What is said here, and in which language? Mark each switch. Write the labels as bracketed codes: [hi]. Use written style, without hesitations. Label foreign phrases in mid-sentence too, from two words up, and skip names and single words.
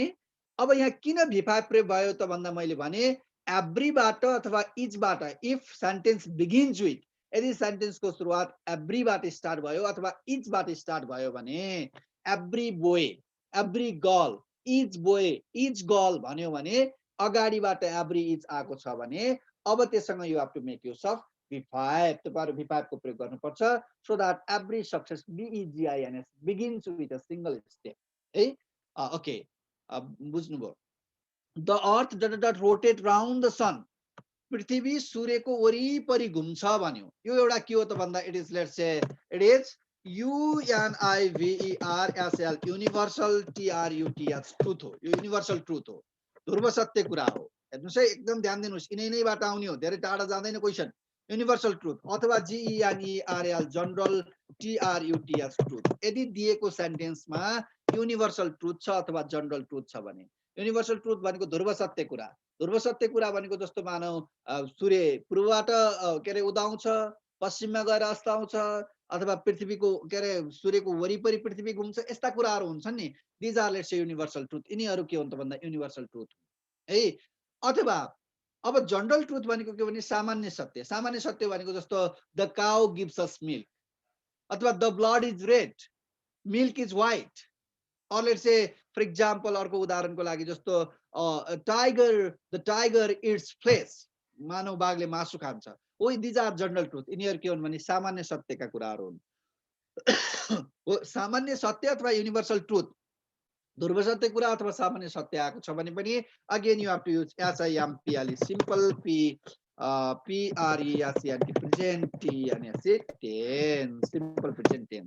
[ne] अब यहाँ किन V5 प्रयोग भयो त भन्दा मैले भने एभ्री बाट अथवा इच बाट [en] if sentence begins with [ne] यदि सेन्टेन्स को सुरुवात एभ्री बाट स्टार्ट भयो अथवा इच बाट स्टार्ट भयो भने [en] every boy every girl each boy each girl [ne] भन्यो भने अगाडिबाट [en] every each [ne] आएको छ भने अब त्यससँग [en] you have to make use of V5 [ne] तपाईहरु V5 को प्रयोग गर्नुपर्छ [en] so that every success BEGINS begins with a single step [ne] है। ओके बुझ्नुभयो। [en] the earth dot rotate round the sun [ne] पृथ्वी सूर्यको वरिपरि घुम्छ भन्यो। यो एउटा के हो त भन्दा [en] it is let's say it is UNIVERSAL universal TRUTH truth हो। [ne] यो [en] universal truth [ne] हो, ध्रुव सत्य कुरा हो। हेर्नुस् है एकदम ध्यान दिनुस्, यिनैबाट आउने हो, धेरै टाढा जाँदैन क्वेशन। [en] universal truth [ne] अथवा [en] GENERAL general TRUTH truth [ne] यदि दिएको सेन्टेन्समा [en] universal truth [ne] छ अथवा [en] general truth [ne] छ भने [en] universal truth [ne] भनेको ध्रुव सत्य कुरा। ध्रुव सत्य कुरा भनेको जस्तो मानौ सूर्य पूर्वबाट के रे उदाउँछ पश्चिममा गएर अस्ताउँछ अथवा पृथ्वीको के रे सूर्यको वरिपरि पृथ्वी घुम्छ यस्ता कुराहरू हुन्छन् नि। [en] these are let's say universal truth. [ne] यिनीहरू के हुन् त भन्दा [en] universal truth है। [ne] अथवा अब [en] general truth [ne] भनेको के भने सामान्य सत्य। सामान्य सत्य भनेको जस्तो [en] the cow gives us milk अथवा the blood is red milk is white or let's say for example [ne] अर्को उदाहरणको लागि जस्तो [en] the tiger eats flesh [ne] मानव बाघले मासु खान्छ। [en] oh these are general truth. [ne] यिनीहरू के हुन् भने सामान्य सत्यका कुराहरू हुन्। सामान्य सत्य अथवा [en] universal truth [ne] ध्रुव सत्य कुरा अथवा सामान्य सत्य आएको छ भने पनि [en] again you have to use SIMPL simple PRESENT present TNS tense simple present tense.